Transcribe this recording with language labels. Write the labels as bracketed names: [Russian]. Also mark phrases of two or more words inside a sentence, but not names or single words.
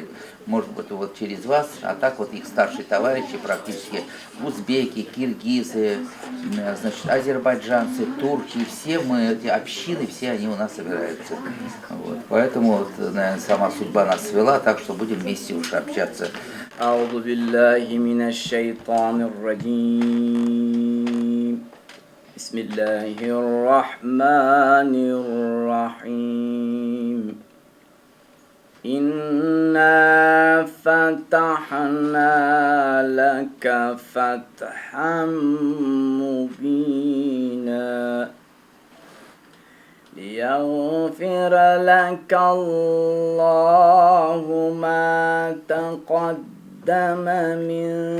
[Russian] Может быть, вот через вас, а так вот их старшие товарищи практически узбеки, киргизы, значит, азербайджанцы, турки, все мы, эти общины, все они у нас собираются. Вот. Поэтому, вот, наверное, сама судьба нас свела, так что будем вместе уж общаться. [Arabic] أعوذ بالله من الشيطان الرجيم بسم الله الرحمن الرحيم إنا فتحنا لك فتحا مبينا ليغفر لك الله ما تقدم من